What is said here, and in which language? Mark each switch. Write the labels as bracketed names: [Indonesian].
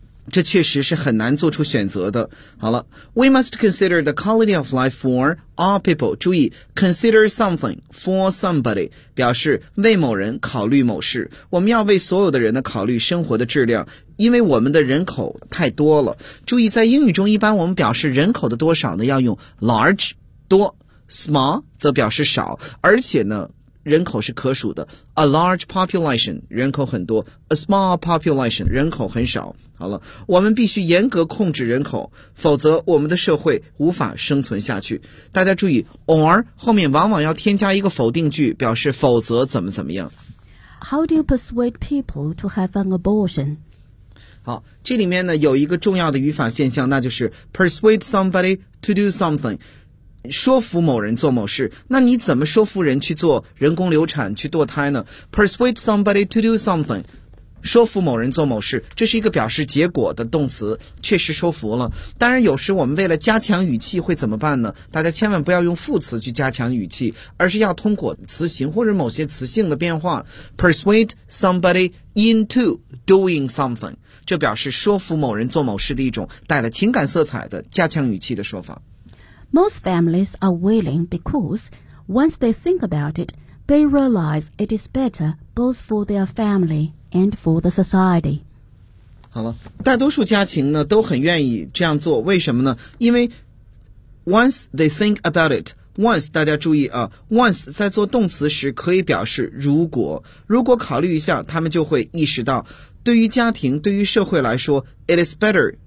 [Chinese] 这确实是很难做出选择的。好了 [English] ,We must consider the quality of life for all people. [Chinese] 注意 , [English] consider something for somebody, [Chinese] 表示为某人考虑某事。我们要为所有的人的考虑生活的质量，因为我们的人口太多了。注意在英语中一般我们表示人口的多少呢，要用 large, 多 ,small, 则表示少，而且呢人口是可数的 , [English] a large population, [Chinese] 人口很多 , [English] a small population, [Chinese] 人口很少。好了，我们必须严格控制人口，否则我们的社会无法生存下去。大家注意 ,or, 后面往往要添加一个否定句，表示否则怎么怎么样。 [English] How do you persuade people to have an abortion? [Chinese] 好，这里面呢有一个重要的语法现象，那就是 [English] persuade somebody to do something。 [Chinese] 说服某人做某事，那你怎么说服人去做人工流产，去堕胎呢？ [English] Persuade somebody to do something， [Chinese] 说服某人做某事，这是一个表示结果的动词，确实说服了。当然有时我们为了加强语气会怎么办呢？大家千万不要用副词去加强语气，而是要通过词形或者某些词性的变化， [English] Persuade somebody into doing something， [Chinese] 这表示说服某人做某事的一种带了情感色彩的加强语气的说法。 [English] Most families are willing because once they think about it, they realize it is better both for their family and for the society. [Chinese] 好了，大多数家庭呢都很愿意这样做，为什么呢？因为 [English] once they think about it, [Chinese] once 大家注意啊， once 在做动词时可以表示如果考虑一下，他们就会意识到，对于家庭，对于社会来说， [English] it is better.